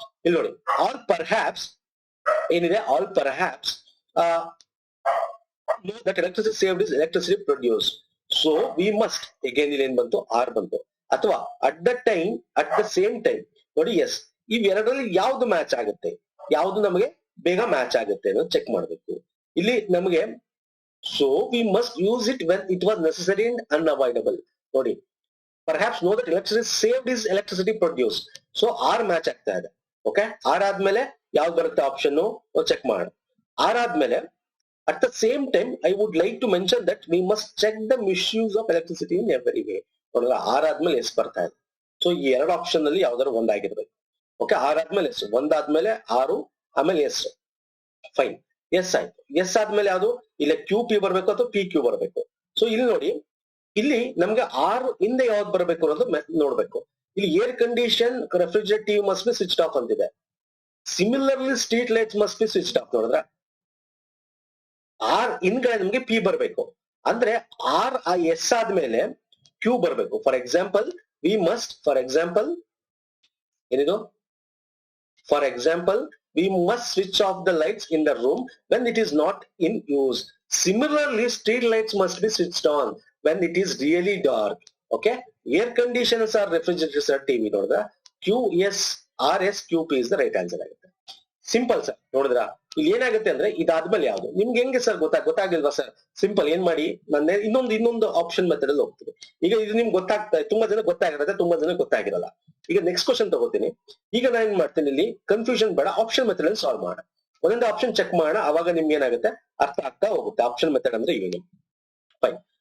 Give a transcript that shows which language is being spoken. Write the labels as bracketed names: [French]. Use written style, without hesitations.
[Kannada] ಇಲ್ಲಿ ನೋಡಿ, [English] All perhaps ಏನಿದೆ, all perhaps that electricity saved is electricity produced. So we must, again [Kannada] ಇಲ್ಲಿ ಏನ್ ಬಂತು, ಆರ್ ಬಂತು. ಅಥವಾ [English] At the time, at the same time. [Kannada] ನೋಡಿ, ಎಸ್, ಇವೆರಡರಲ್ಲಿ ಯಾವ್ದು ಮ್ಯಾಚ್ ಆಗುತ್ತೆ, ಯಾವ್ದು ನಮಗೆ ಬೇಗ ಮ್ಯಾಚ್ ಆಗುತ್ತೆ ಅನ್ನೋದು ಚೆಕ್ ಮಾಡ್ಬೇಕು. ಇಲ್ಲಿ ನಮಗೆ [English] So we must use it when it was necessary and unavoidable. ನೋಡಿ, perhaps know that electricity saved is electricity produced. [Kannada] So R match ಆಗ್ತಾ ಇದೆ. ಓಕೆ, ಆರ್ ಆದ್ಮೇಲೆ ಯಾವ್ದು ಬರುತ್ತೆ ಆಪ್ಷನ್ ಚೆಕ್ ಮಾಡೋಣ. ಆರ್ ಆದ್ಮೇಲೆ [English] at the same time I would like to mention that we must check the misuse of electricity in every way. [Kannada] ನೋಡಿದ್ರೆ R ಆದ್ಮೇಲೆ S ಬರ್ತಾ ಇದೆ. ಸೊ ಈ ಎರಡು ಆಪ್ಷನ್ ಅಲ್ಲಿ ಯಾವ್ದಾದ್ರು ಒಂದಾಗಿರ್ಬೇಕು. ಓಕೆ, ಆರ್ ಆದ್ಮೇಲೆ ಎಸ್, ಒಂದಾದ್ಮೇಲೆ ಆರು, ಆಮೇಲೆ ಎಸ್. ಫೈನ್, ಎಸ್ ಆಯ್ತು. ಎಸ್ ಆದ್ಮೇಲೆ ಯಾವ್ದು ಇಲ್ಲ ಕ್ಯೂ ಪಿ ಬರ್ಬೇಕು ಅಥವಾ ಪಿ ಕ್ಯೂ ಬರ್ಬೇಕು. ಸೊ ಇಲ್ಲಿ ನೋಡಿ, ಇಲ್ಲಿ ನಮ್ಗೆ ಆರ್ ಹಿಂದೆ ಯಾವ್ದು ಬರ್ಬೇಕು ಅನ್ನೋದು ನೋಡ್ಬೇಕು. [English] ಇಲ್ಲಿ air condition refrigerative must be switch off ಅಂತಿದೆ. Similarly street lights must be switch off. [Kannada] ನೋಡಿದ್ರ ಆರ್ ಹಿಂದ್ಗಡೆ ನಮ್ಗೆ ಪಿ ಬರ್ಬೇಕು, ಅಂದ್ರೆ ಆರ್ ಆ ಎಸ್ ಆದ್ಮೇಲೆ ಕ್ಯೂ ಬರ್ಬೇಕು. [English] For example we must, ಏನಿದು, for example we must switch off the lights in the room when it is not in use. Similarly, street lights must be switched on when it is really dark. Okay, air conditioners or refrigerators or TV. ನೋಡಿದ್ರ QS RS QP is the right answer ಆಗುತ್ತೆ. [Kannada] Simple sir. ನೋಡಿದ್ರ ಇಲ್ಲಿ ಏನಾಗುತ್ತೆ ಅಂದ್ರೆ ಇದಾದ್ಮೇಲೆ ಯಾವ್ದು ನಿಮ್ಗೆ ಹೆಂಗೆ ಸರ್ ಗೊತ್ತಾಗಿಲ್ವಾ ಸರ್? ಸಿಂಪಲ್, ಏನ್ ಮಾಡಿ, ನನ್ನ ಇನ್ನೊಂದು ಆಪ್ಷನ್ ಮೆಥಡ್ ಅಲ್ಲಿ ಹೋಗ್ತೀವಿ. ಈಗ ಇದು ನಿಮ್ಗೆ ಗೊತ್ತಾಗ್ತಾ, ತುಂಬಾ ಜನ ಗೊತ್ತಾಗಿರುತ್ತೆ, ತುಂಬಾ ಜನ ಗೊತ್ತಾಗಿರಲ್ಲ. ಈಗ ನೆಕ್ಸ್ಟ್ ಕ್ವಶನ್ ತಗೋತೀನಿ. ಈಗ ನಾನು ಏನ್ ಮಾಡ್ತೀನಿ, ಇಲ್ಲಿ ಕನ್ಫ್ಯೂಷನ್ ಬೇಡ, ಆಪ್ಷನ್ ಮೆಥಡ್ ಅಲ್ಲಿ ಸಾಲ್ವ್ ಮಾಡೋಣ. ಒಂದೊಂದು ಆಪ್ಷನ್ ಚೆಕ್ ಮಾಡೋಣ, ಅವಾಗ ನಿಮ್ಗೆ ಏನಾಗುತ್ತೆ ಅರ್ಥ ಆಗ್ತಾ ಹೋಗುತ್ತೆ. ಆಪ್ಷನ್ ಮೆಥಡ್ ಅಂದ್ರೆ ಏನು? ಫೈನ್.